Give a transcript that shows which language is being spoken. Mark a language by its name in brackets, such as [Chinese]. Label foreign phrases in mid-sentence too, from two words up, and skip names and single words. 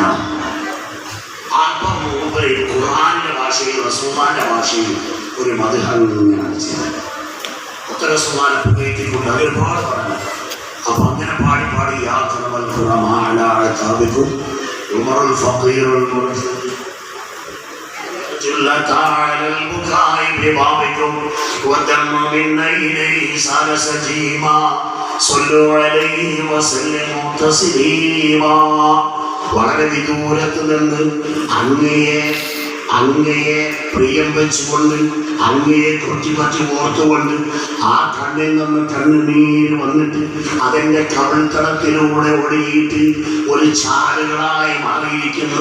[Malayalam] അല്പം മുമ്പ് ഖുർആന്റെ ഭാഷയിൽ റസൂലുള്ളാഹിന്റെ ഭാഷയിൽ ഒരു മദ്ഹ് റസൂലുള്ളാഹിനെ പുകഴ്ത്തിക്കൊണ്ട് അത് ഒരുപാട് പറഞ്ഞു. അപ്പൊ അങ്ങനെ പാടി പാടി [Arabic] عمر الفقير جلت على البكاء ببابكم والدم من عينيه سال سجيما صلوا عليه وسلموا تسليما. [Malayalam] വളരെ വിദൂരത്ത് നിന്ന് അങ്ങയെ പ്രിയം വെച്ചുകൊണ്ട് അങ്ങയെ കൊട്ടിപ്പറ്റി ഓർത്തുകൊണ്ട് ആ കണ്ണിൽ നിന്ന് കണ്ണുനീര് വന്നിട്ട് അതെന്റെ കവിൾത്തടത്തിലൂടെ ഒഴുകിയിട്ട് ഒരു ചാലുകളായി മാറിയിരിക്കുന്നത്.